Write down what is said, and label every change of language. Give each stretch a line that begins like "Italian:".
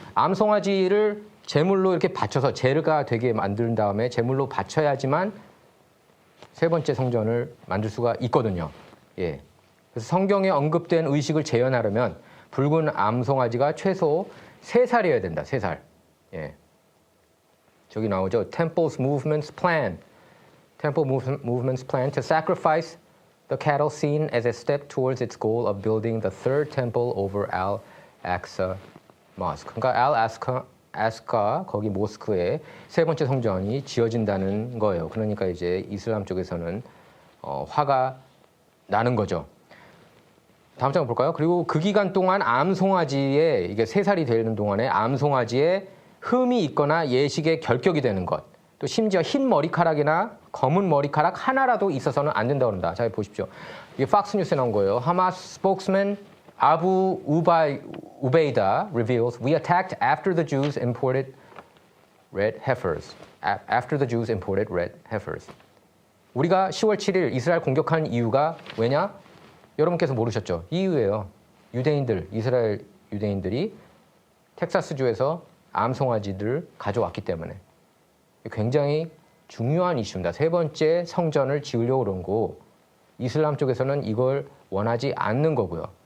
Korean: 암송아지를 제물로 이렇게 바쳐서 제가 되게 만든 다음에 제물로 바쳐야지만 세 번째 성전을 만들 수가 있거든요. 예. 그래서 성경에 언급된 의식을 재현하려면 붉은 암송아지가 최소 3살이어야 된다. 3살. 예. 저기 나오죠. Temple's Movement's Plan.
English: Temple Movement's Plan to sacrifice the cattle seen as a step towards its goal of building the third temple over Al-Aqsa Mosque.
Korean: 그러니까 Al-Aqsa 거기 모스크에 세 번째 성전이 지어진다는 거예요. 그러니까 이제 이슬람 쪽에서는 화가 나는 거죠. 다음 장 볼까요? 그리고 그 기간 동안 암송아지에 이게 3살이 되는 동안에 암송아지에 흠이 있거나 예식에 결격이 되는 것, 또 심지어 흰 머리카락이나 검은 머리카락 하나라도 있어서는 안 된다고 합니다. 자, 보십시오. 이게 팍스 뉴스에 나온 거예요.
English: 하마스 spokesman 아부 우베이다 reveals we attacked after the Jews imported red heifers. After the Jews imported red heifers.
Korean: 우리가 10월 7일 이스라엘 공격한 이유가 왜냐? 여러분께서 모르셨죠? 이유예요. 유대인들, 이스라엘 유대인들이 텍사스주에서 암송아지들을 가져왔기 때문에. 굉장히 중요한 이슈입니다. 세 번째 성전을 지으려고 그런 거 이슬람 쪽에서는 이걸 원하지 않는 거고요.